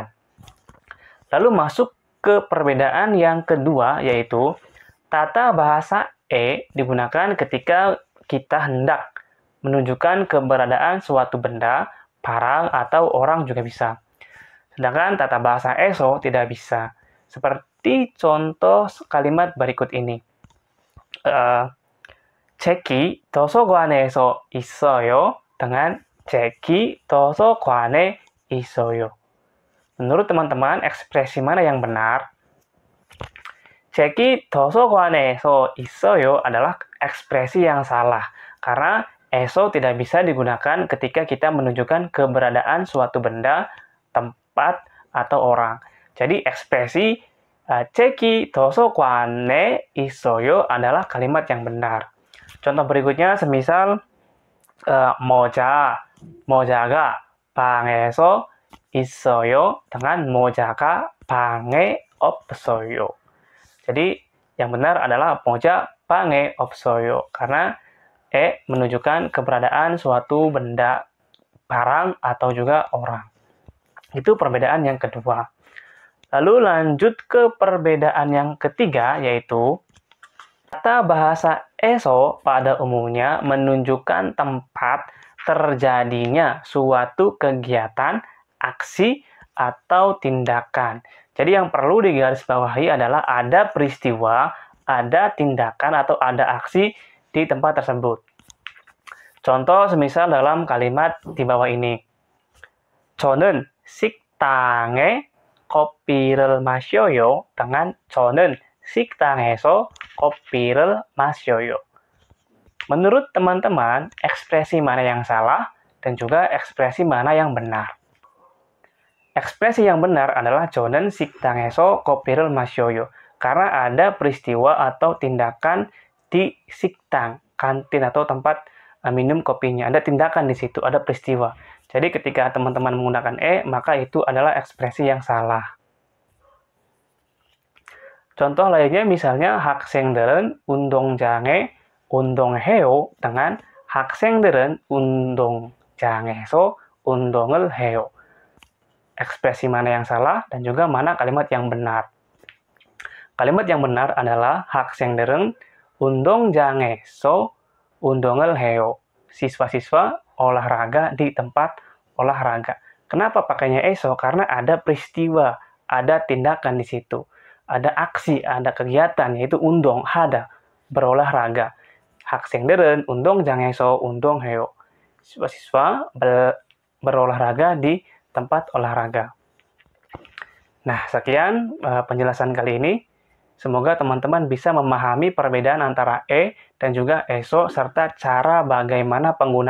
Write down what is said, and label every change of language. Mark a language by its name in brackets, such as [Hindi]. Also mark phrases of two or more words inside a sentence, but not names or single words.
[Indonesian] Lalu masuk ke perbedaan yang kedua, yaitu tata bahasa digunakan ketika kita hendak menunjukkan keberadaan suatu benda, barang, atau orang juga bisa. Sedangkan tata bahasa eso tidak bisa. Seperti contoh kalimat berikut ini. [Korean] 책이 도서관에서 있어요 dengan 책이 도서관에 있어요. [Indonesian] Menurut teman-teman, ekspresi mana yang benar? [Korean] 책이 도서관에서 있어요 [Indonesian] adalah ekspresi yang salah karena eso tidak bisa digunakan ketika kita menunjukkan keberadaan suatu benda, tempat, atau orang. Jadi ekspresi [Korean] 책이 도서관에 있어요 [Indonesian] adalah kalimat yang benar. Contoh berikutnya semisal [Korean] 모자가 방에서 있어요 dengan 모자가 방에 없어요. [Indonesian] Jadi yang benar adalah [Korean] moja 방에 없어요 [Indonesian] karena menunjukkan keberadaan suatu benda, barang, atau juga orang. Itu perbedaan yang kedua. Lalu lanjut ke perbedaan yang ketiga, yaitu kata bahasa eso pada umumnya menunjukkan tempat terjadinya suatu kegiatan, aksi, atau tindakan. Jadi yang perlu digarisbawahi adalah ada peristiwa, ada tindakan, atau ada aksi di tempat tersebut. Contoh semisal dalam kalimat di bawah ini. [Korean] 저는 식당에 커피를 마셔요 dengan 저는 식당에서 커피를 마셔요. [Indonesian] Menurut teman-teman, ekspresi mana yang salah dan juga ekspresi mana yang benar? Ekspresi yang benar adalah [Korean] 저는 식당에서 커피를 마셔요. [Indonesian] Karena ada peristiwa atau tindakan di 식당, kantin atau tempat minum kopinya. Ada tindakan di situ, ada peristiwa. Jadi ketika teman-teman menggunakan maka itu adalah ekspresi yang salah. Contoh lainnya misalnya [Korean] 학생들은 운동장에 운동해요 dengan 학생들은 운동장에서 운동을 해요. [Indonesian] Ekspresi mana yang salah dan juga mana kalimat yang benar. Kalimat yang benar adalah [Korean] 학생들은 운동장에서 운동을 해요. [Indonesian] Siswa-siswa olahraga di tempat olahraga. Kenapa pakainya eso? Karena ada peristiwa, ada tindakan di situ. Ada aksi, ada kegiatan, yaitu [Korean] 운동 하다, [Indonesian] berolahraga. [Korean] 학생들은 운동장에서 운동해요. [Indonesian] Siswa-siswa berolahraga di tempat olahraga. Nah, sekian penjelasan kali ini. Semoga teman-teman bisa memahami perbedaan antara dan juga eso, serta cara bagaimana penggunaannya.